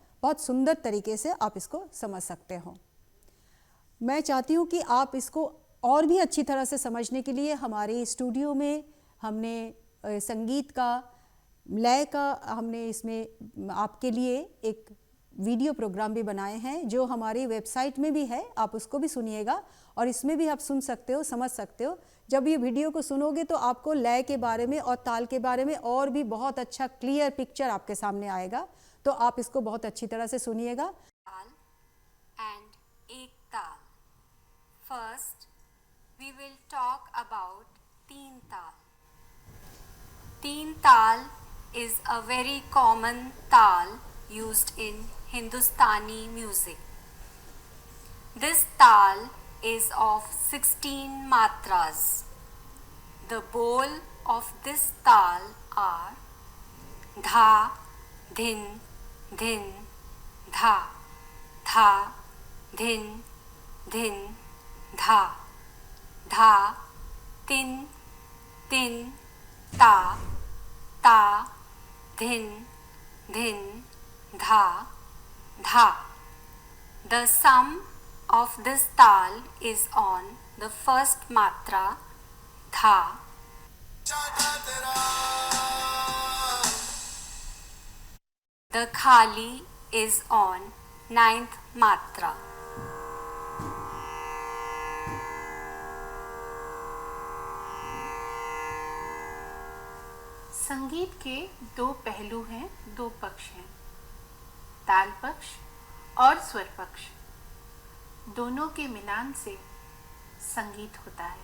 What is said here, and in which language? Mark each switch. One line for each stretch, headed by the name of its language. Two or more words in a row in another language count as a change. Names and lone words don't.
Hindi: बहुत सुंदर तरीके से आप इसको समझ सकते हो। मैं चाहती हूँ कि आप इसको और भी अच्छी तरह से समझने के लिए हमारे स्टूडियो में हमने संगीत का लय का हमने इसमें आपके लिए एक
English: video program
Hindi: भी बनाए हैं, जो हमारी वेबसाइट में भी है, आप उसको भी सुनिएगा और इसमें भी आप सुन सकते हो, समझ सकते हो। जब ये वीडियो को सुनोगे तो आपको लय के बारे में और ताल के बारे में और भी बहुत अच्छा
English: clear picture
Hindi: आपके सामने आएगा, तो आप इसको बहुत अच्छी तरह से सुनिएगा।
English: ताल एंड एक ताल। first we will talk about तीन ताल। तीन ताल is a very common tal used in Hindustani music. This tal is of 16 matras. The bol of this tal are dha, dhin, dhin, dha, dha, dhin, dhin, dha, dha, tin, tin, ta, ta, dhin, dhin, dha, dha. The sum of this tal is on the first matra dha. The khali is on ninth matra.
Hindi: संगीत के दो पहलू हैं, दो पक्ष हैं, ताल पक्ष और स्वर पक्ष। दोनों के मिलान से संगीत होता है।